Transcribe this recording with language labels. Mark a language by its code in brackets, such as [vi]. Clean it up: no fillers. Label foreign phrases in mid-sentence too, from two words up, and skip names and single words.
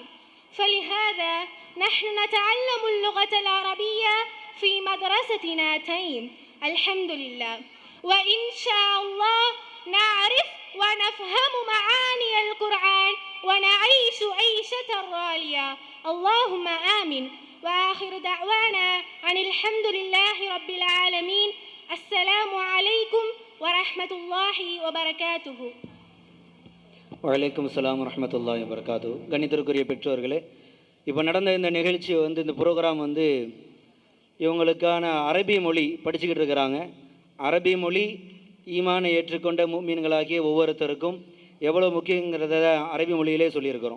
[ar] فلهذا نحن نتعلم اللغة العربية في مدرستنا تيم، الحمد لله، وإن شاء الله نعرف ونفهم معاني القرآن ونعيش عيشة راضية، اللهم آمين. وآخر دعوانا أن الحمد لله رب العالمين. السلام عليكم ورحمة الله وبركاته. وعليكم السلام ورحمة الله وبركاته. [ta] கணிதருக்குரிய பெற்றோர்களே, இப்போ நடந்த இந்த நிகழ்ச்சி இந்த ப்ரோக்ராம் இவங்களுக்கான அரபி மொழி படிச்சுக்கிட்டு இருக்கிறாங்க. அரபி மொழி ஈமானை ஏற்றுக்கொண்ட மூமின்களாகிய ஒவ்வொருத்தருக்கும் எவ்வளோ முக்கியங்கிறத அரபி மொழியிலே சொல்லியிருக்கிறோம்.